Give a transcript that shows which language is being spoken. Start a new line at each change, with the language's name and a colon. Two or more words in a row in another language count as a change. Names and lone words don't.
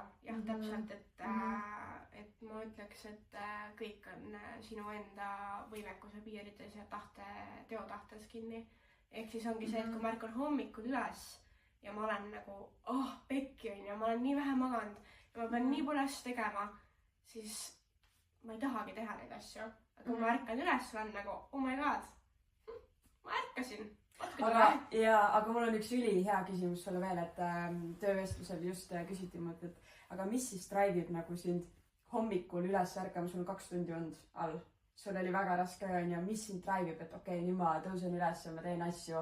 Estonian: Jah, täpselt, et ma ütleks, et kõik on sinu enda võimekuse piirides ja teotahtes kinni. Ehk siis ongi see, et kui ma ärkan hommikul üles ja ma olen nagu, pekki on ja ma olen nii vähe maganud ja ma pean nii palju asju tegema, siis ma ei tahagi teha neid asju. Aga kui ma ärkan üles, olen nagu,
English: oh my god,
Estonian: ma ärkasin. Aga mul on üks ülihea küsimus sulle veel, et töövestlusel just küsiti mult, et aga mis siis drive'ib nagu sind hommikul üles ärkama, sul on 2 tundi olnud all. Sul oli väga raske on ja mis sind drive'ib, et okei, nüüd ma tõusen üles ja ma teen asju.